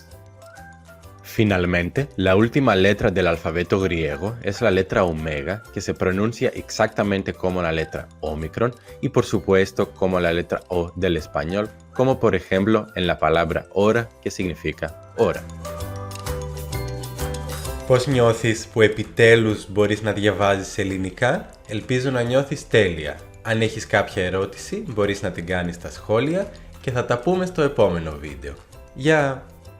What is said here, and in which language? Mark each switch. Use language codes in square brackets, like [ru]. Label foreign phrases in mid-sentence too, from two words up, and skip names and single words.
[es] Finalmente, la última letra del alfabeto griego es la letra omega, que se pronuncia exactamente como la letra Omicron y por supuesto como la letra O del español, como por ejemplo en la palabra hora, que significa hora. [el] Πώς νιώθεις που επιτέλους μπορείς να διαβάζεις ελληνικά? Ελπίζω να νιώθεις τέλεια. Αν έχεις κάποια ερώτηση, μπορείς να την κάνεις στα σχόλια και θα τα πούμε στο επόμενο βίντεο. Γεια!